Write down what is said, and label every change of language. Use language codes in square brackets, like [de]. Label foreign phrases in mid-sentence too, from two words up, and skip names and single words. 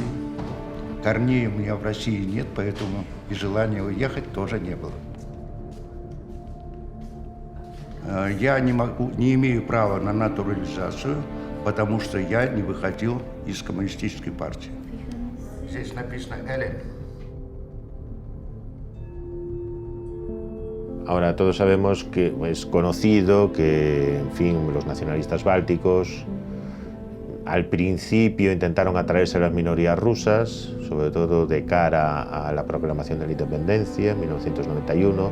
[ru] Корней у меня в России нет, поэтому и желания уехать тоже не было. Я не имею права на натурализацию, потому что я не выходил из коммунистической партии. Здесь написано «Элен». [es] Ahora, todos sabemos que es conocido que, en fin, los nacionalistas bálticos al principio intentaron atraerse a las minorías rusas, sobre todo de cara a la proclamación de la independencia en 1991.